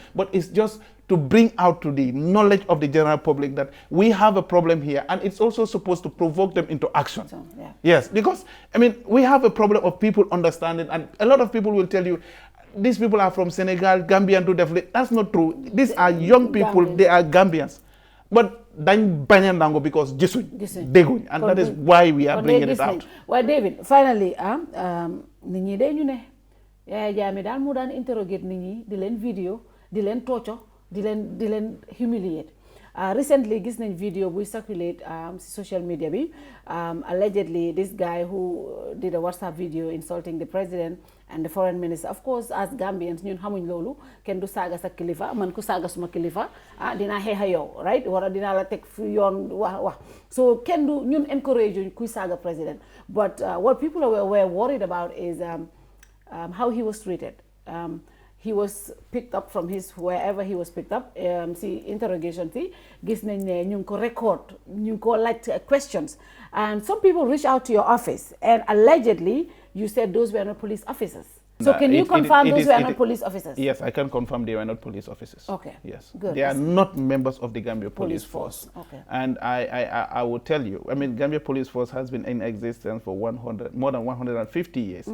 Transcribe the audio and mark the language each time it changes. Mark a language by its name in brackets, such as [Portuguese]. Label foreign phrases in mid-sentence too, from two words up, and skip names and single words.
[English] But it's just to bring out to the knowledge of the general public that we have a problem here, and it's also supposed to provoke them into action. Yes, because, I mean, we have a problem of people understanding, and a lot of people will tell you, these people are from Senegal, Gambian to definitely. That's not true. These are young people, they are Gambians. [Wolof] But dañ bañ a nangu because gisuñ dégguñ, [English] and that is why we are bringing it out. Well, David, finally, [Wolof] nit ñi dañu ne Yaya Jammeh daal mu daan interrogate nit ñi, di leen video, di leen torture, di leen humiliate. Recently, gis nañ video buy circulate si [English] social media [Wolof] bi. [English] Allegedly, this guy who did a WhatsApp video insulting the president and the foreign minister. Of course, as Gambians, [Wolof] ñun xamuñ loolu, kenn du saaga sa kilifa, man ku saaga suma kilifa, dina xeexa yow, right? Wala dina la teg fi yoon wax. So kenn du ñun encourage kuy saaga president. [English] But what people were worried about is how he was treated. He was picked up from wherever he was picked up. See interrogation, see, [Wolof] gis nañ ne ñu ko record, ñu ko laaj questions, [English] and some people reached out to your office, and allegedly you said those were not police officers. So can you confirm those were not police officers? Yes, I can confirm they were not police officers. Okay. Yes. Good. They are not members of the Gambia Police Force. Okay. And I will tell you, I mean, Gambia Police Force has been in existence for more than 150 years.